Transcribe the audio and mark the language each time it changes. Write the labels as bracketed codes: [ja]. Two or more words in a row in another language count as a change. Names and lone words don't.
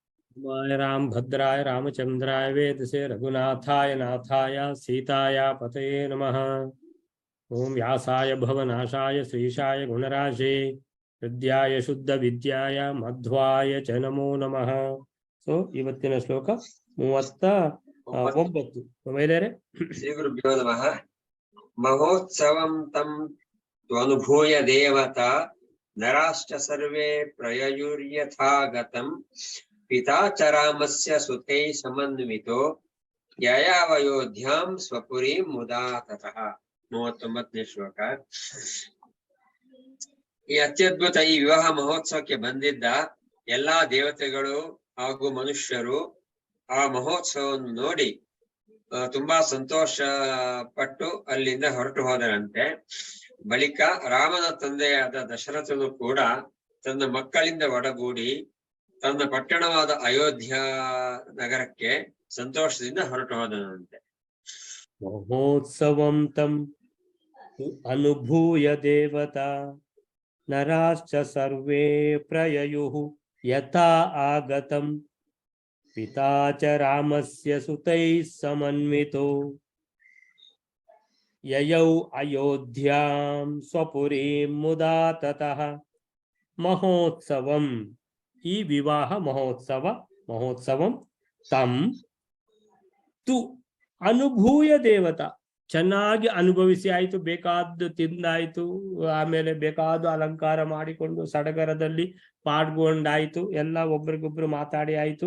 [sa] राम भद्राय रामचंद्राय वेदसे रघुनाथाय नाथाय सीताया पतये नमः। ओम व्यासाय भवनाशाय श्रीशाय गुणराशे हृद्याय शुद्ध विद्याय मध्वाय च नमो नमः। [kn] सो ಇವತ್ತಿನ ಶ್ಲೋಕ 39 ಮಹಿಳೆಯರೇ. [sa] ಶ್ರೀ ಗುರುಭ್ಯೋ ನಮಃ. ಮಹೋತ್ಸವಂ ತಂ ತ್ವನುಭೂಯ ದೇವತಾ ನರಾಶ್ಚ ಸರ್ವೇ ಪ್ರಯಯುರ್ಯಥಾಗತಂ ಪಿತಾ ಚ ರಾಮಸ್ಯ ಸುತೈ ಸಮನ್ವಿತೋ ಯಯಾವಯೋಧ್ಯಾಂ ಸ್ವಪುರೀಂ ಮುದಾ ತತಃ. [kn] 39ನೇ ಶ್ಲೋಕ. ಈ ಅತ್ಯದ್ಭುತ ಈ ವಿವಾಹ ಮಹೋತ್ಸವಕ್ಕೆ ಬಂದಿದ್ದ ಎಲ್ಲಾ ದೇವತೆಗಳು ಹಾಗೂ ಮನುಷ್ಯರು ಆ ಮಹೋತ್ಸವವನ್ನು ನೋಡಿ ತುಂಬಾ ಸಂತೋಷ ಪಟ್ಟು ಅಲ್ಲಿಂದ ಹೊರಟು ಹೋದರಂತೆ. ಬಳಿಕ ರಾಮನ ತಂದೆಯಾದ ದಶರಥನು ಕೂಡ ತನ್ನ ಮಕ್ಕಳಿಂದ ಒಡಗೂಡಿ ತನ್ನ ಪಟ್ಟಣವಾದ ಅಯೋಧ್ಯ ನಗರಕ್ಕೆ ಸಂತೋಷದಿಂದ ಹೊರಟು ಹೋದನಂತೆ. [sa] ಮಹೋತ್ಸವಂ ತಂ ಅನುಭೂಯ ದೇವತಾ ನರಾಶ್ಚ ಸರ್ವೇ ಪ್ರಯಯುಃ ಯಥಾ ಆಗತಂ ಪಿತಾ ಚ ರಾಮಸ್ಯ ಸುತೈಃ ಸಮನ್ವಿತೋ ಯಯೌ ಅಯೋಧ್ಯಾಂ ಸ್ವಪುರೀಂ ಮುದಾ ತತಃ. [kn] ಮಹೋತ್ಸವಂ, ಈ ವಿವಾಹ [sa] ಮಹೋತ್ಸವಂ ತಂ ತು ಅನುಭೂಯ ದೇವತಾ, [kn] ಚೆನ್ನಾಗಿ ಅನುಭವಿಸಿ ಆಯ್ತು, ಬೇಕಾದ್ದು ತಿಂದಾಯ್ತು, ಆಮೇಲೆ ಬೇಕಾದ ಅಲಂಕಾರ ಮಾಡಿಕೊಂಡು ಸಡಗರದಲ್ಲಿ ಪಾಡ್ಕೊಂಡಾಯ್ತು, ಎಲ್ಲ ಒಬ್ರಿಗೊಬ್ರು ಮಾತಾಡಿ ಆಯ್ತು.